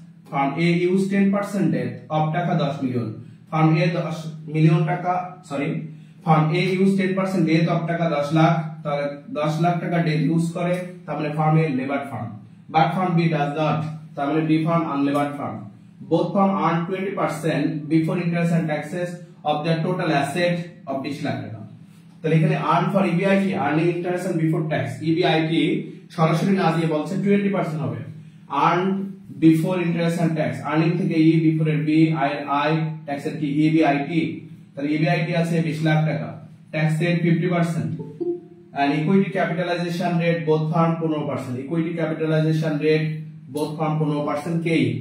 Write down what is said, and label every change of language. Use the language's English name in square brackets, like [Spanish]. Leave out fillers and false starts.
[English] Firm A use 10% debt of taka 10 million. Firm A 10 million taka, sorry, firm A use 10% debt of taka 10 lakh, [Bangla] তাহলে 10 লাখ টাকা ডেট ইউজ করে, তার মানে farm A labour farm. [English] but firm B does not, [Bangla] তার মানে B farm আনলেবার্ড farm. [English] both firm earn 20% before interest and taxes of their total asset of 20 [Bangla] lakh টাকা। তাহলে এখানে earn for EBIT, earning interest and before tax, EBIT সরাসরি না দিয়ে বলছে 20% হবে। Earn before interest and tax, earning থেকে ই, বিফোর এর বি, আই এর আই, ট্যাক্স এর কি ইবিআইটি। তাহলে ইবিআইটি আছে 20 লাখ টাকা, tax rate 50%, [English] and equity capitalization rate both firm 15%, equity capitalization rate both firm 15% [Bangla] K.